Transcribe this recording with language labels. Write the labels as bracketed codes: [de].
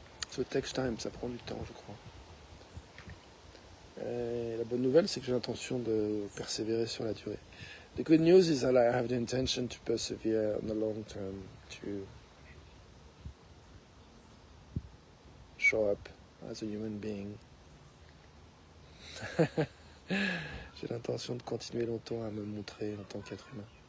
[en] So it takes time, [fr] ça prend du temps, je crois. Et la bonne nouvelle, c'est que j'ai l'intention de persévérer sur la durée. [en] The good news is that I have the intention to persevere on the long term, to show up as a human being. [fr] J'ai l'intention de continuer longtemps à me montrer en tant qu'être humain.